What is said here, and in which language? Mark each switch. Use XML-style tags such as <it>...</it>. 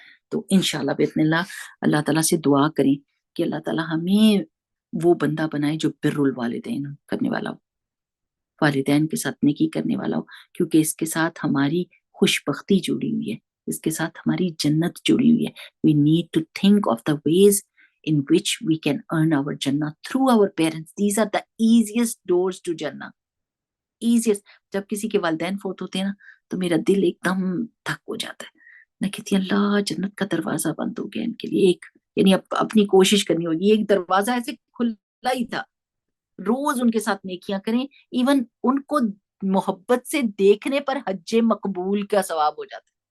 <ur>تو انشاءاللہ باذن اللہ اللہ تعالیٰ سے دعا کریں کہ اللہ تعالیٰ ہمیں وہ بندہ بنائے جو بر الوالدین کرنے والا ہو، والدین کے ساتھ نیکی کرنے والا ہو، کیونکہ اس کے ساتھ ہماری خوش بختی جڑی ہوئی ہے، اس کے ساتھ ہماری جنت جڑی ہوئی ہے.</ur> <en>We need to think of the ways in which we can earn our Jannah through our parents. These are the easiest doors to Jannah. Easiest.</en> <ur>جب کسی کے والدین فوت ہوتے ہیں نا تو میرا دل ایک دم تھک ہو جاتا ہے. میں کہتی اللہ جنت کا دروازہ بند ہو گیا ان کے لیے. ایک یعنی اپنی کوشش کرنی ہوگی. ایک دروازہ ایسے کھلا ہی تھا. روز ان کے ساتھ نیکیاں کریں. ایون ان کو محبت سے دیکھنے پر حج مقبول کا ثواب ہو جاتا ہے.</ur>